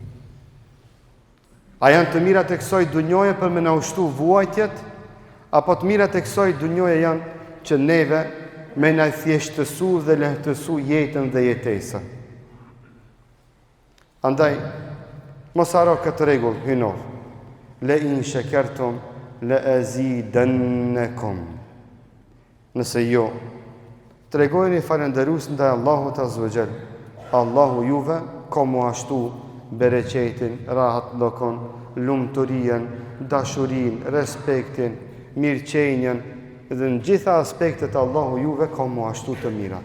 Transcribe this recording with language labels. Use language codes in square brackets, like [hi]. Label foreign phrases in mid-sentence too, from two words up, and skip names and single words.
[sq] A janë të mirat e kësaj dunjoje për me na ushtu vuajtjet, apo të mirat e kësaj dunjoje janë që neve me na thjeshtësu dhe lehtësu jetën dhe jetesën. Andaj, mos haro këtë rregull hynor. [ar] لئن شكرتم لأزيدنكم. [sq] Nëse jo, tregojeni falënderues ndaj Allahut [ar] عز وجل. [sq] Allahu juve ka mu ashtu bereqetin, rahat lokon, lumturien, dashurin, respektin, mirëqenjen dhe në gjitha aspektet Allahu juve ka mu ashtu të mirat.